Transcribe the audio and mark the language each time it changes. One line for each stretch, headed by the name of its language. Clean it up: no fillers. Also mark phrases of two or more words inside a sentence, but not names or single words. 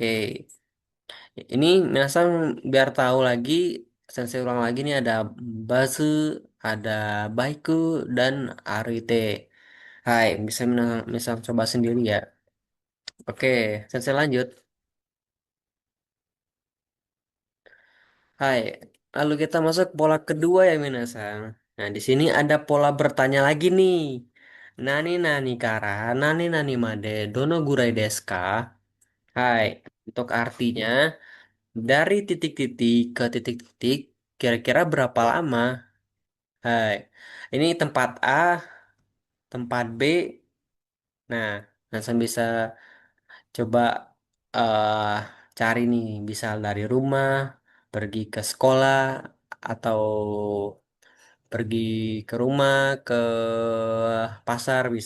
Indonesian: Ini minasang biar tahu lagi, saya ulang lagi nih ada Bazu, ada Baiku, dan Arite. Hai, bisa misal coba sendiri ya. Oke, saya lanjut. Hai, lalu kita masuk pola kedua ya Minasang. Nah, di sini ada pola bertanya lagi nih.
Japanese: 何 何 から、何 何 まで, どのぐらい ですか?
Indonesian: Hai, untuk artinya dari titik-titik ke titik-titik, kira-kira berapa lama? Hai, ini tempat A, tempat B. Nah, Minasang bisa coba eh cari nih, bisa dari rumah, pergi ke sekolah, atau pergi ke rumah, ke pasar bisa.